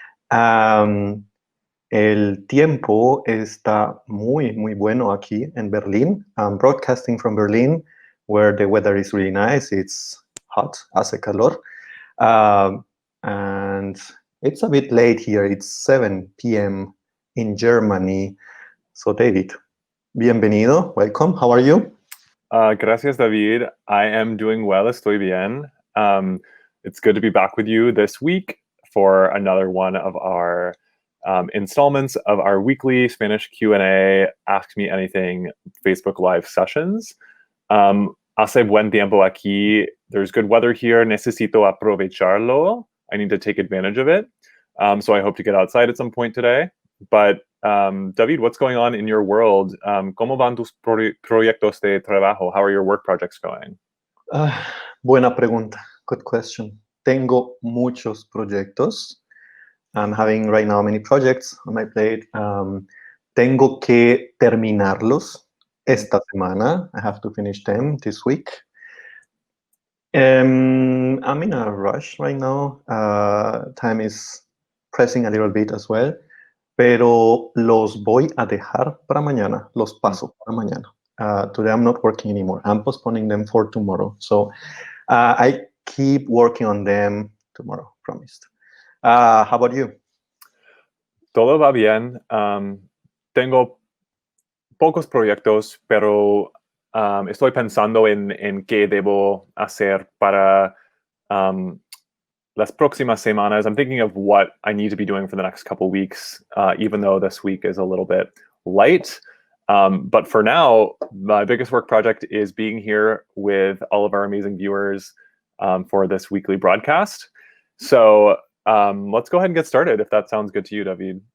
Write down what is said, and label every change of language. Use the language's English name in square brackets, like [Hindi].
[Spanish] Um, el tiempo está muy bueno aquí en Berlín. [English] I'm broadcasting from Berlin, where the weather is really nice. It's hot, [Spanish] hace calor. [English] And it's a bit late here. It's 7 p.m. in Germany. So, David, [Spanish] bienvenido. [English] Welcome. How are you? [Spanish] Gracias, [English] David. I am doing well. [Spanish] Estoy bien. [English] It's good to be back with you this week for another one of our installments of our weekly Spanish Q&A Ask Me Anything Facebook Live sessions. [Spanish] Hace buen tiempo aquí. [English] There's good weather here. [Spanish] Necesito aprovecharlo. [English] I need to take advantage of it. So I hope to get outside at some point today. But David, what's going on in your world? [Spanish] ¿Cómo van tus proyectos de trabajo? [English] How are your work projects going? [Spanish] Buena pregunta. [English] Good question. [Spanish] Tengo muchos proyectos. [English] I'm having right now many projects on my plate. [Spanish] Tengo que terminarlos esta semana. [English] I have to finish them this week. I'm in a rush right now. Time is pressing a little bit as well. [Spanish] Pero los voy a dejar para mañana. Los paso para mañana. [English] Today I'm not working anymore. I'm postponing them for tomorrow. So I keep working on them tomorrow, promised. How about you? [Spanish] Todo va bien. Tengo pocos proyectos, pero estoy pensando en qué debo hacer para las próximas semanas. [English] I'm thinking of what I need to be doing for the next couple weeks, even though this week is a little bit light. But for now, my biggest work project is being here with all of our amazing viewers for this weekly broadcast. So let's go ahead and get started, if that sounds good to you, David.